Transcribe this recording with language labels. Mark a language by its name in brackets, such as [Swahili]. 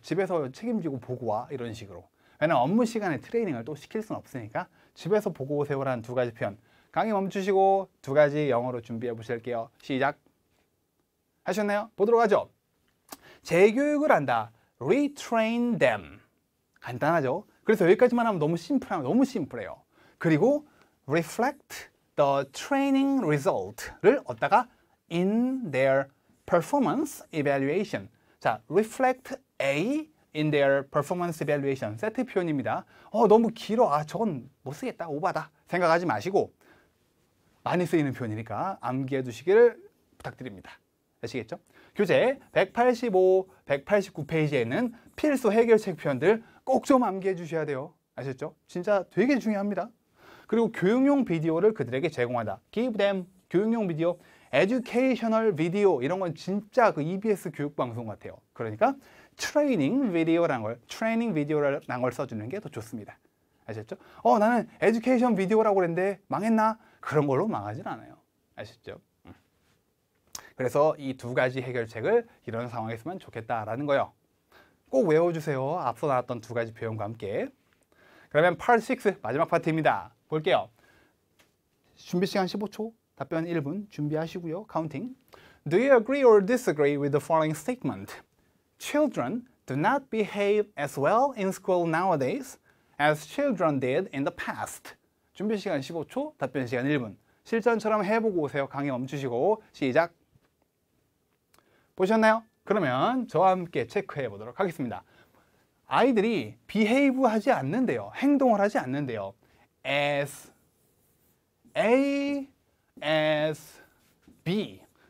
[Korean] 집에서 책임지고 보고 와. 이런 식으로. 왜냐면 업무 시간에 트레이닝을 또 시킬 수는 없으니까 집에서 보고 오세요라는 두 가지 표현. 강의 멈추시고 두 가지 영어로 준비해 보실게요. 시작. 하셨나요? 보도록 하죠. 재교육을 한다. [English] Retrain them. [Korean] 간단하죠? 그래서 여기까지만 하면 너무 심플해요. 그리고 [English] reflect the training result를 [Korean] 얻다가 [English] in their performance evaluation. 자, reflect A in their performance evaluation. [Korean] 세트 표현입니다. 너무 길어. 저건 못 쓰겠다. 오바다. 생각하지 마시고 많이 쓰이는 표현이니까 암기해 두시기를 부탁드립니다. 아시겠죠? 교재 185, 189페이지에는 필수 해결책 표현들 꼭 좀 암기해 주셔야 돼요. 아셨죠? 진짜 되게 중요합니다. 그리고 교육용 비디오를 그들에게 제공하다. [English] Give them [Korean] 교육용 비디오, [English] educational video [Korean] 이런 건 진짜 그 EBS 교육방송 같아요. 그러니까 트레이닝 비디오라는 걸 써주는 게 더 좋습니다. 아셨죠? 나는 에듀케이션 비디오라고 그랬는데 망했나? 그런 걸로 망하진 않아요. 아셨죠? 그래서 이 두 가지 해결책을 이런 상황에서만 좋겠다라는 거예요. 꼭 외워주세요. 앞서 나왔던 두 가지 표현과 함께. 그러면 Part 6 마지막 파트입니다. 볼게요. 준비 시간 15초, 답변 1분 준비하시고요. 카운팅. [English] Do you agree or disagree with the following statement? Children do not behave as well in school nowadays as children did in the past. [Korean] 준비 시간 15초, 답변 시간 1분. 실전처럼 해보고 오세요. 강의 멈추시고 시작. 보셨나요? 그러면 저와 함께 체크해 보도록 하겠습니다. 아이들이 behave 하지 않는데요. 행동을 하지 않는데요. [English] as A, as B.